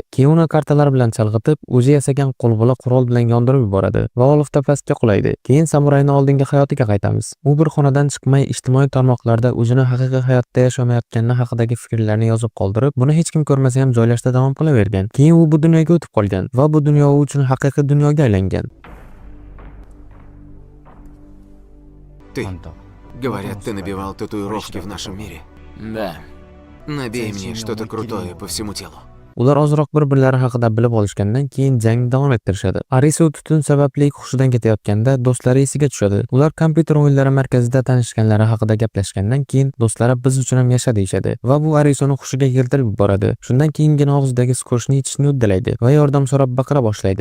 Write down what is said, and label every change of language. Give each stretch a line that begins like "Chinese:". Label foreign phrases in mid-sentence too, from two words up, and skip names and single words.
Uzbek: Keyin uni kartalar bilan chalg'itib, o'zi yasagan qo'lbola qurol bilan yondirib yuboradi va olifta pastga qulaydi. Keyin Samurayning oldingi hayotiga qaytamiz. U bir xonadan chiqmay ijtimoiy tarmoqlarda o'zini haqiqiy hayotda yashamayotgani haqidagi fikrlarni yozib qoldirib, buni hech kim ko'rmasa ham joylashda davom qilavergan. Keyin u bu dunyoga o'tib qolgan va bu dunyo u uchun haqiqiy dunyoga aylangan.
Russian: Ты, говорят, ты набивал татуировки в нашем мире. Да. Набей мне что-то крутое по всему телу.
Uzbek: Ular ozroq bir-birlari haqida bilib olishgandan keyin jangni davom ettirishadi. Arisu tutun sababli hushidan ketayotganda do'stlari esiga tushadi. Ular kompyuter o'yinlari markazida tanishganlari haqida gaplashgandan keyin do'stlari biz uchun ham yasha deyishadi va bu Arisuni hushiga keltirib yuboradi. Shundan keyingina og'zidagi skochni ichishni uddalaydi va yordam so'rab baqira boshlaydi.